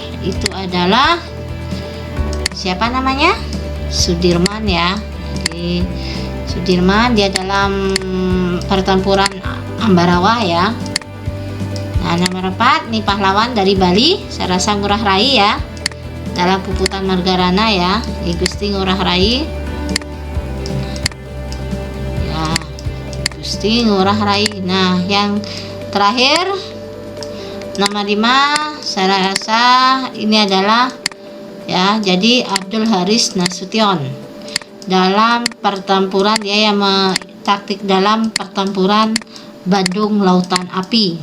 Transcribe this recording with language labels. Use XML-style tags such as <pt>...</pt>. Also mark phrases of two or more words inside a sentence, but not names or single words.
<id>Itu adalah siapa namanya? Sudirman ya. Jadi Sudirman dia dalam pertempuran Ambarawa ya. Nah, nomor 4 nih pahlawan dari Bali, saya rasa Ngurah Rai ya. Dalam Puputan Margarana ya, Gusti Ngurah Rai. Ya, Gusti Ngurah Rai. Nah, yang terakhir nomor 5 saya rasa ini adalah ya, jadi Abdul Haris Nasution dalam pertempuran dia yang taktik dalam pertempuran Bandung Lautan Api.</id>